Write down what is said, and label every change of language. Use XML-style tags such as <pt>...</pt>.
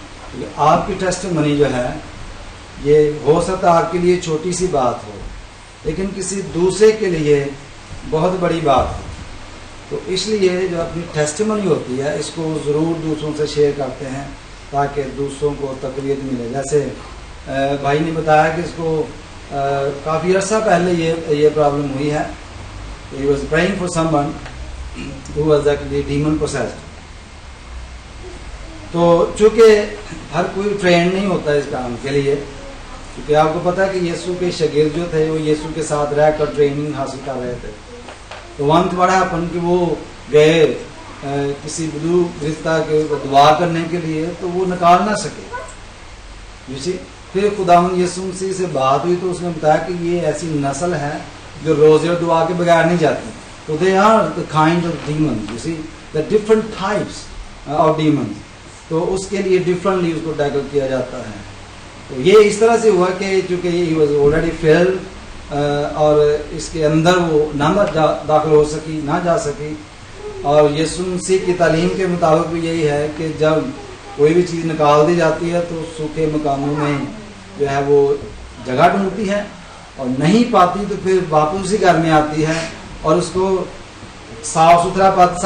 <ur>کیونکہ آپ کی ٹیسٹمنی جو ہے یہ ہو سکتا ہے آپ کے لیے چھوٹی سی بات ہو، لیکن کسی دوسرے کے لیے بہت بڑی بات ہو. تو اس لیے جو اپنی ٹیسٹمنی ہوتی ہے اس کو ضرور دوسروں سے شیئر کرتے ہیں تاکہ دوسروں کو تقویت ملے. جیسے بھائی نے بتایا کہ اس کو کافی عرصہ پہلے یہ پرابلم ہوئی ہے.</ur> <en>He was praying for someone who was actually demon possessed.</en> <ur>تو چونکہ ہر کوئی ٹرینڈ نہیں ہوتا اس کام کے لیے، کیونکہ آپ کو پتا ہے کہ یسوع کے شاگرد جو تھے وہ یسوع کے ساتھ رہ کر ٹریننگ حاصل کر رہے تھے. تو وقت بڑا اپن کہ وہ گئے کسی بدو رشتہ کے دعا کرنے کے لیے تو وہ نکال نہ سکے. پھر خداوند یسوع مسیح سے بات ہوئی تو اس نے بتایا کہ یہ ایسی نسل ہے جو روزے اور دعا کے بغیر نہیں جاتی.</ur> <en>تو they are the kind of demons, you see, the different types of demons.</en> <ur>تو اس کے لیے ڈفرنٹلی اس کو ٹیکل کیا جاتا ہے. تو یہ اس طرح سے ہوا کہ چونکہ</ur> <en>he was already filled</en> <ur>اور اس کے اندر وہ نہ داخل ہو سکی، نہ جا سکی. اور یسوع مسیح کی تعلیم کے مطابق بھی یہی ہے کہ جب کوئی بھی چیز نکال دی جاتی ہے تو سوکھے مقاموں میں جو ہے وہ جگہ ڈھونڈتی ہے اور نہیں پاتی تو پھر واپس اسی گھر میں آتی ہے اور اس کو صاف ستھرا پاتی.</ur>